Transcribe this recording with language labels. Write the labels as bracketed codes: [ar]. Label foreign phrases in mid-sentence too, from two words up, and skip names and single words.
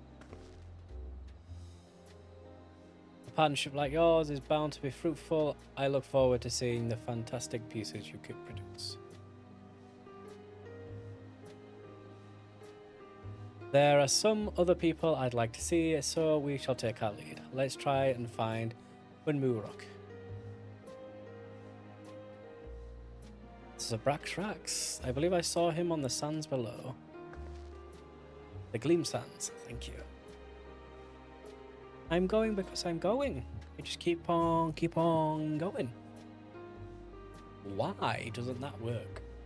[en] A partnership like yours is bound to be fruitful. I look forward to seeing the fantastic pieces you could produce. There are some other people I'd like to see, so we shall take our lead. Let's try and find o-wim-o-weh rock. This is a Braxrax. I believe I saw him on the sands below. The Gleam Sands, thank you. I'm going because I'm going. I just keep on going. Why doesn't that work?